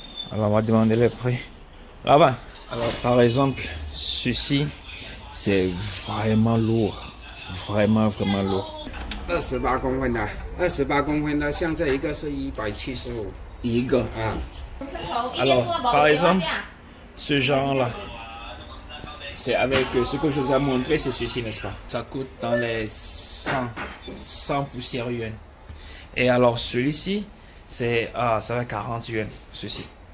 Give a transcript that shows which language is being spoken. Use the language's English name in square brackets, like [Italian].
[French] Alors on va demander les prix là-bas. Alors par exemple, ceci c'est vraiment lourd, vraiment lourd. [Chinese] 28公分的，28公分的，像这一个是175 一个啊。 [French] Alors par exemple, ce genre là, c'est avec ce que je vous ai montré, c'est ceci, n'est-ce pas? Ça coûte dans les 100 poussières yuan. Et alors celui-ci, c'est ça va 40 yuan, ceci.